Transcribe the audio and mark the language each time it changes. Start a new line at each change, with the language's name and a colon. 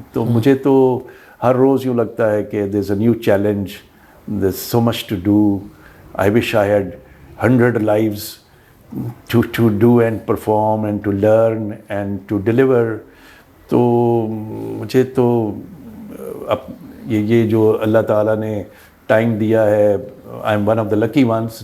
Urdu: تو مجھے تو ہر روز یوں لگتا ہے کہ
English: there's a new challenge, there's so much to do. I wish I had 100 lives to do and perform and to learn and to deliver.
Urdu: تو مجھے تو اب یہ جو اللہ تعالیٰ نے ٹائم دیا ہے,
English: I am one of the lucky ones.